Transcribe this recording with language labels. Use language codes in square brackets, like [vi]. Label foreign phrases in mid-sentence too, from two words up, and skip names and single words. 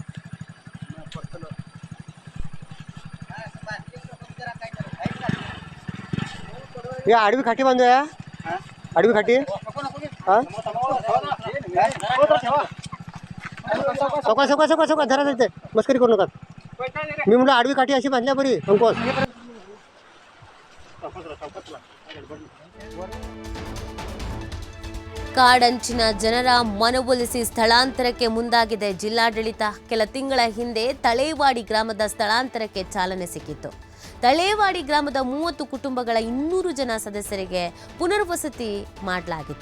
[mr] या आडवी खाटी बांधूया. आडवी खाटी सकाळ सकाळ सकाळ सकाळ धरा जायचंय. मस्करी करू नका. मी म्हणलं आडवी काठी अशी बांधल्या बरी अंकोस. [kn] ಕಾಡಂಚಿನ ಜನರ ಮನವೊಲಿಸಿ ಸ್ಥಳಾಂತರಕ್ಕೆ ಮುಂದಾಗಿದೆ ಜಿಲ್ಲಾಡಳಿತ. ಕೆಲ ತಿಂಗಳ ಹಿಂದೆ ತಳೇವಾಡಿ ಗ್ರಾಮದ ಸ್ಥಳಾಂತರಕ್ಕೆ ಚಾಲನೆ ಸಿಕ್ಕಿತ್ತು. ತಳೇವಾಡಿ ಗ್ರಾಮದ 30 ಕುಟುಂಬಗಳ 200 ಜನ ಸದಸ್ಯರಿಗೆ ಪುನರ್ವಸತಿ ಮಾಡಲಾಗಿತ್ತು.